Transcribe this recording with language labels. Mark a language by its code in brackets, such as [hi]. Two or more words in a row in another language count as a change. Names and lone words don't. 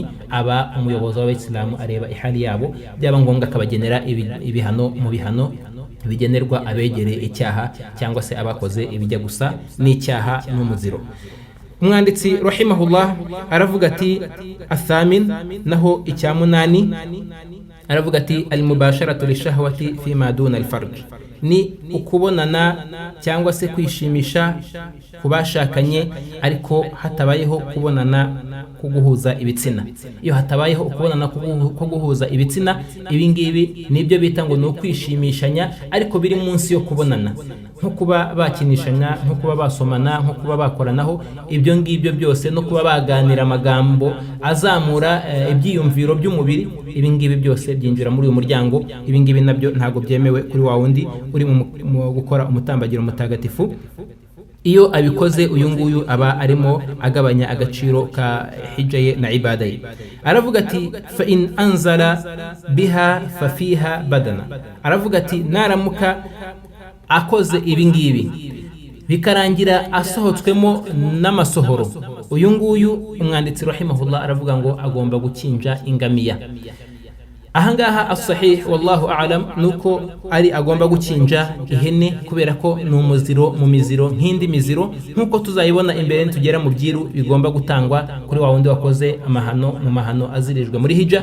[rw] Aba umuyobozi w'Abayisilamu areba ihali yabo, byaba ngombwa akabagenera ibihano mu bihano bigenerwa abegereye icyaha cyangwa se abakoze ibijya gusa n'icyaha n'umuziro. Umwanditsi rahimahullah aravuga ati athamin, naho icya munani aravuga ati [ar] المباشرة لشهوة في ما دون الفرج, [rw] ni ukubonana cyangwa se kwishimisha kubashakanye ariko hatabayeho kubonana kuguhuza ibitsina. Iyo hatabayeho ukubonana kuguhuza ibitsina, ibi ngibi nibyo bita ngo no kwishimishanya ariko biri munsi yo kubonana, nko kuba bakinishanya, nko kuba basomana, nko kuba bakoranaho. Ibyo ngibyo byose no kuba baganira amagambo azamura ibyiyumviro by'umubiri, ibi ngibi byose byinjira muri uyu muryango. Ibi ngibi nabyo ntago byemewe kuri wa wundi uri mu gukora umutambagiro mutagatifu. Iyo abikoze uyu nguyu aba arimo agabanya agaciro ka hijja ye na ibada ye. Aravuga ati [ar] فإن أنزل بها ففيها بدنة. [rw] Aravuga ati naramuka akoze ibi ngibi bikarangira asohotswemo n'amasohoro, uyu nguyu umwanditsi rahimahullah aravuga ngo agomba gukinja ingamiya. Ahangaha [ar] الصحيح والله أعلم [rw] nuko ari agomba gukinja ihene, kubera ko ni umuziro mu miziro nk'indi miziro, nkuko tuzayibona imbere tugera mu byiru bigomba gutangwa kuri wa wundi wakoze amahano mu mahano azirijwe muri hijja.